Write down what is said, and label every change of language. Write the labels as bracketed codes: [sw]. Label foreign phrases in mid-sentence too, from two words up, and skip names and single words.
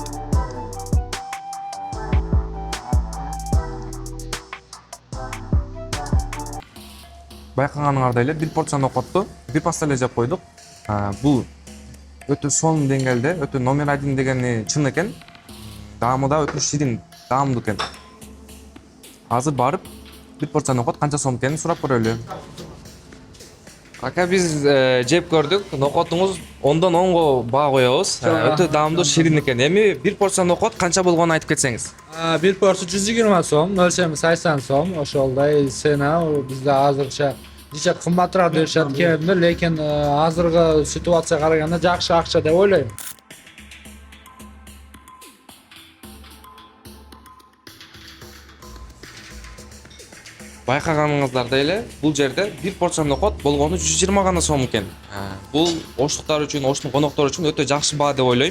[ky] Байкаганыңардай эле бир порция noqottu бир паста эле жеп койдук. Бул өтө сонун деңгээлде, өтө номер 1 дегени чын экен. Даамы да өтө ширин, даамдуу экен. Азыр барып [uz] bir porsiya noqot qancha so'm ekanini so'rab ko'raylik. Aka biz jeb ko'rdik. Noqotingiz 10dan 10ga baho qo'yamiz. O'ta damdor shirin ekan. Endi bir porsiya noqot qancha bo'lganini aytib ketsangiz. Bir porsiya 120 so'm, o'lchami 80 so'm. O'shalday sena bizda hozircha necha qimmatroq deyishadi, lekin hozirgi situatsiyaga qaraganda yaxshi aqcha deb o'ylayman. [ky] Байкаганыңыздардай эле бул жерде бир порsiya noqot болгону 120 гана сом экен. Бул оштуктар үчүн, оштун коноктор үчүн өтө жакшы баа деп ойлойм.